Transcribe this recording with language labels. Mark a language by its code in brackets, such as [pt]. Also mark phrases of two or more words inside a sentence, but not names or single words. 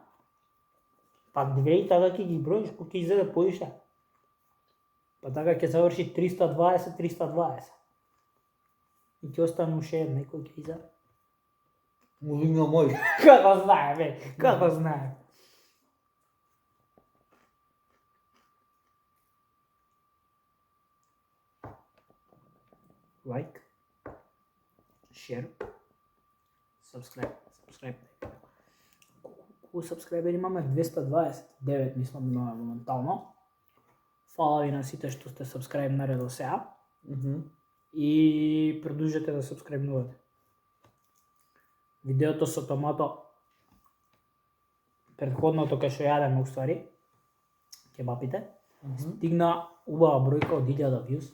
[mk] Па две и така ќе ги броиш, кој ќе изеде поише. Па така ќе заврши 320. И ќе остане уште една и кој ќе изеде. Му вигна мој. Како знае, бе, како знае. [en] Like, share, subscribe. [mk] Колку сабскрайбери имаме? 229, мислам, моментално. Фала ви на сите што сте сабскрайбнали до сега. И продолжете да сабскрайбнувате. Видеото со томато, предходното кај што јадеме уствари, кебапите, стигна убава бројка од 1000 views.